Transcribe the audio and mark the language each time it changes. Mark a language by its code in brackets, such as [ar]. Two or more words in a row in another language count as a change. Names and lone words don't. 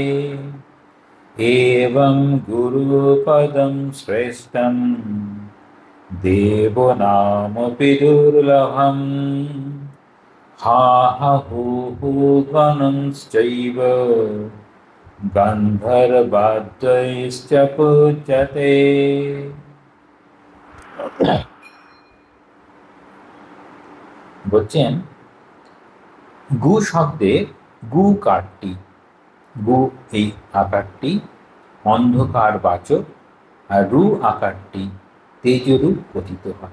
[sa] एवं गुरुपदं श्रेष्ठं देवानामपि दुर्लभम्। हा हा हू हू गणश्चैव गन्धर्वाद्यैश्च पूज्यते। [bn] বলছেন গু শব্দে গু কারটি, গু এই আকারটি অন্ধকার বাচক, আর রু আকারটি তেজরূপ কথিত হয়।